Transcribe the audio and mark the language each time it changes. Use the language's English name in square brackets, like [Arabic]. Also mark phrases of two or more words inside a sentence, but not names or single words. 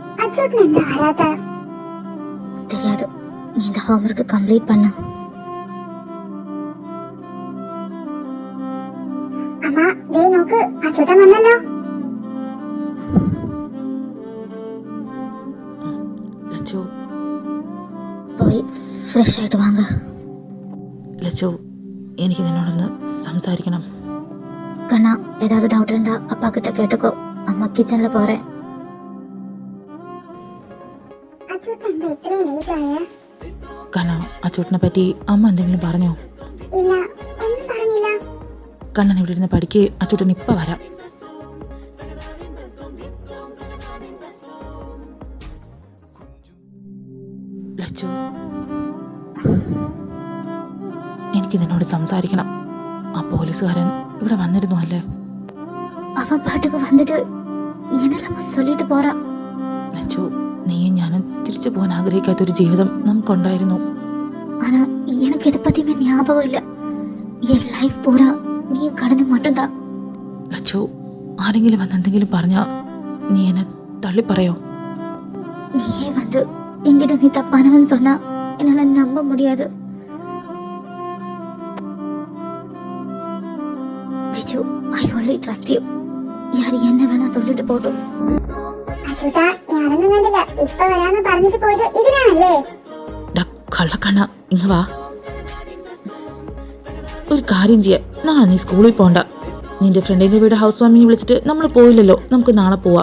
[Tamil] தெரியாது. நீ இந்த [English] homework complete [Tamil] பண்ண. [Malayalam] അമ്മ ദേ നോക്ക് അച്ചൂട്ടൻ വന്നല്ലോ. ലച്ചു പോയി ഫ്രഷ് ആയിട്ട് വാങ്ങ. ലച്ചു എനിക്ക് നിന്നോടൊന്ന് സംസാരിക്കണം. [Tamil] கண்ணா ஏதாவது டவுட் இருந்தா அப்பா கிட்ட கேட்டுக்கோ. அம்மா கிச்சன்ல போறேன். [Malayalam] അച്ചൂട്ടൻ എന്താ ഇത്രയും ലേറ്റ് ആയേ? കണ്ണ അച്ചൂട്ടിനെ പറ്റി അമ്മ എന്തെങ്കിലും പറഞ്ഞോ? ഇല്ല, ഒന്നും പറഞ്ഞില്ല. കണ്ണൻ ഇവിടെ ഇരുന്ന് പഠിക്ക്, അച്ചൂട്ടൻ ഇപ്പൊ വരാം. ലച്ചു എനിക്ക് നിന്നോട് സംസാരിക്കണം. ആ പോലീസുകാരൻ ഇവിടെ വന്നിരുന്നു അല്ലേ? അവൻ പാട്ടുക്ക് വന്നിട്ട് [Tamil] என்னெல்லாம் சொல்லிட்டு போறான். [Malayalam] ലച്ചു നീയും ഞാനും തിരിച്ചു പോകാൻ ആഗ്രഹിക്കാത്തൊരു ജീവിതം നമുക്കുണ്ടായിരുന്നു. [Tamil] ஆனா எனக்கு இதை பத்தியுமே ஞாபகம் இல்ல. என் லைஃப் பூரா நீ கடனு மட்டும்தான். [Malayalam] ലച്ചു ആരെങ്കിലും വന്ന് എന്തെങ്കിലും പറഞ്ഞാ നീ എന്നെ തള്ളി പറയോ? [Tamil] நீயே வந்து என்கிட்ட நீ தப்பானவன் சொன்னா என்னால நம்ப முடியாது. விஜு, [English] I only trust you. [Tamil] யார் என்ன வேணா சொல்லிட்டு போட்டும். [Malayalam] അച്ചൂട്ടാ ഞാനൊന്നും കണ്ടില്ല. ഇപ്പൊ വരാന്ന് പറഞ്ഞിട്ട് പോയത് ഇതിനാണല്ലേ? കള്ളക്കണ്ണ ഇങ്ങ വാ. ഒരു കാര്യം ചെയ്യാം, നാളെ നീ സ്കൂളിൽ പോണ്ട. നിന്റെ ഫ്രണ്ടിന്റെ വീട് [English] house warming [Malayalam] വിളിച്ചിട്ട് നമ്മൾ പോയില്ലല്ലോ, നമുക്ക് നാളെ പോവാം.